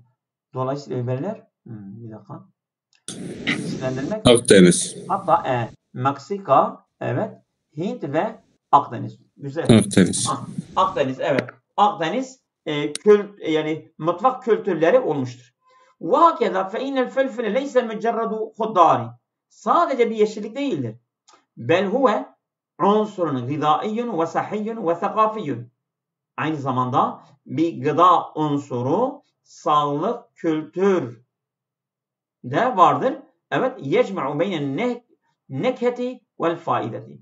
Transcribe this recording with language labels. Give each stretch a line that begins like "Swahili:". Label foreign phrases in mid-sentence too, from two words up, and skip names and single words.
Turkish: Dolayısıyla veriler bir dakika. İsimlendirmek. Akdeniz. Hatta Meksika, evet, Hint ve Akdeniz. Güzel. Akdeniz. Akdeniz, evet. Akdeniz yani mutfak kültürleri olmuştur.
Arabic: وَهَكَذَا فَاِنَّ الْفَلْفِلَ لَيْسَ مُجَرَّدُ خُضَّارِ.
Turkish: Sadece bir yeşillik değildir.
Arabic: بل هو عنصر غذائي و صحي و ثقافي.
Turkish: Aynı zamanda bir gıda unsuru, sağlık, kültür de vardır.
Arabic: Evet, يجمع بين النكهة والفائدة.